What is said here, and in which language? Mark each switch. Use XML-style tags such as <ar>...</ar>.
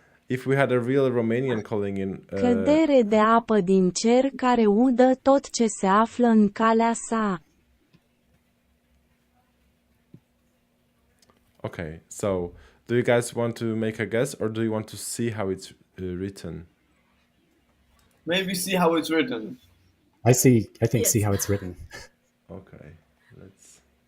<en>If we had a real Romanian calling in,</en> <ro>Cădere de apă din cer care udă tot ce se află în calea sa.</ro> <en>okay. So, do you guys want to make a guess, or do you want to see how it's written? Maybe see how it's written. I think Yes. see how it's written. Okay, let's.</en>